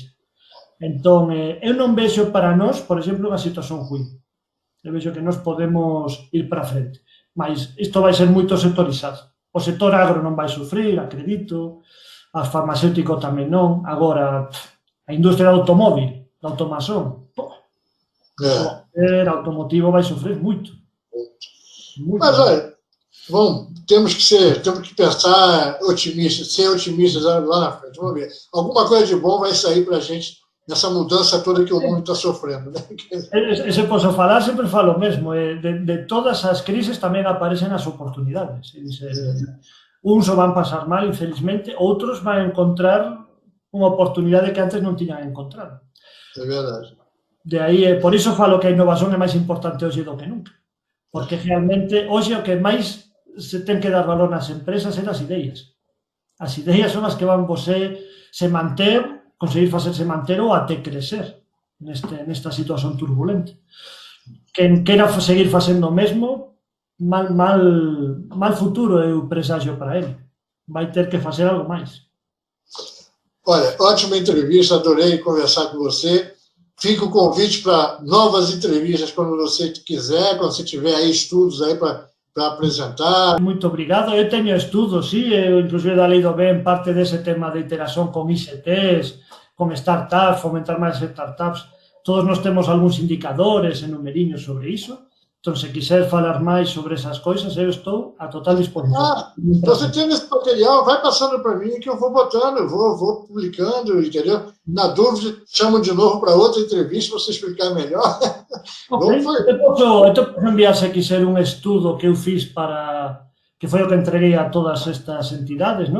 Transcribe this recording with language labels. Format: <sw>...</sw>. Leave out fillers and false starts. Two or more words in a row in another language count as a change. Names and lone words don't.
<gl>Entón, eu non vexo para nós, por exemplo, unha situación ruim. Eu vexo que nós podemos ir para frente. Mas isto vai ser moito sectorizado. O sector agro non vai sufrir, acredito, as farmacéutico tamén non. Agora, a industria do automóvil, da automación, o automotivo vai sofrer moito.</gl> <pt>Mas, olha, bom, temos que pensar otimistas, ser otimistas lá na frente. Vamos ver. Alguma coisa de bom vai sair para a gente nessa mudança toda que o mundo está sofrendo. Né?</pt> <gl>Se posso falar, sempre falo o mesmo. De todas as crises tamén aparecen as oportunidades. Uns o van pasar mal, infelizmente, outros van encontrar unha oportunidade que antes non tiñan encontrado. É verdade. De aí, por iso falo que a innovación é máis importante hoxe do que nunca. Porque realmente, hoxe o que máis se ten que dar valor nas empresas é as ideas. As ideas son as que van</gl> <pt>você se manter,</pt> <gl>conseguir facerse manter ou até crecer nesta situación turbulenta. Quen quera seguir facendo o mesmo, mal futuro eu presaxio para ele. Vai ter que facer algo máis.</gl> <pt>Olha, ótima entrevista, adorei conversar com você. Fica o convite para novas entrevistas quando você quiser, quando você tiver aí estudos aí para apresentar. Muito obrigado.</pt> <gl>Eu teño estudos, sí, eu inclusive da Lei do Ben, parte dese tema de interación con ICTs, con startups, fomentar máis startups. Todos nós temos algúns indicadores e numeriños sobre iso. Entón, se quiser falar máis sobre esas coisas,</gl> <pt>eu estou a total disposição. Você tendo esse material, vai passando para mim que eu vou botando, eu vou publicando, entendeu? Na dúvida, chamo de novo para outra entrevista para você explicar melhor. Okay.</pt> <gl>Eu posso enviar, se quiser, un estudo que eu fiz que foi o que entreguei a todas estas entidades, ¿no?</gl>